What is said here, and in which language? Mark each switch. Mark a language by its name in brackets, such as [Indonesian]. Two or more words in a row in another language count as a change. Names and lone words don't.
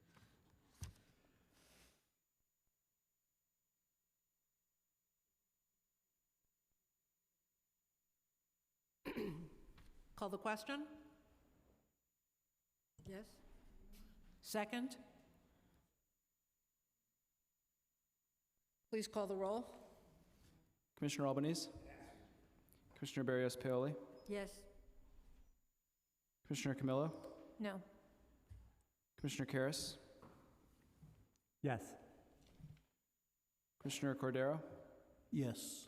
[English] Call the question? Yes? Second? Please call the roll. Commissioner Albanese? Commissioner Barrios Paoli? Yes. Commissioner Camillo? No. Commissioner Karas? Yes. Commissioner Cordero? Yes.